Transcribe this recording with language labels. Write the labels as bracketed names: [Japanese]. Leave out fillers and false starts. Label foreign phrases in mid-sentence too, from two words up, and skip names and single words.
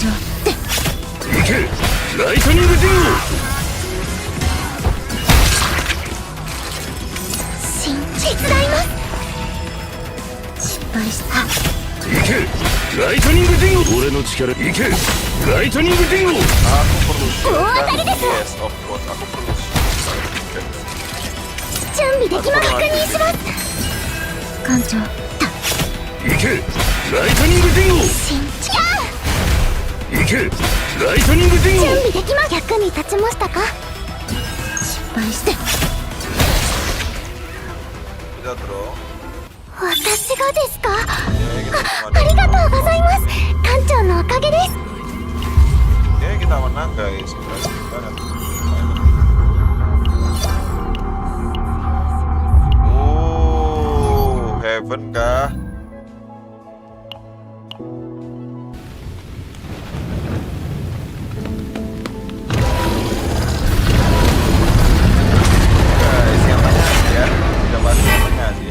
[Japanese] いけライトニングディン手伝います失敗したゴいけライトニングディンゴ俺の力いけライトニングディンゴ [Indonesian] Aku perlu shield kan? [English] Yes, of course. [Indonesian] Aku perlu shield. [Japanese] 準備できます確認します艦長いけライトニングディンゴいけライトニングディンゴ準備できます役に立ちましたか失敗して [Indonesian] Kita draw. [Japanese] 私がですか [Indonesian] Oke, kita [Japanese] ありがとうございます艦長のおかげです [Indonesian] Oke, kita menang guys. Berhasil banget. Heaven kah? Guys, yang tanya ya, udah bantu yang tanya sih.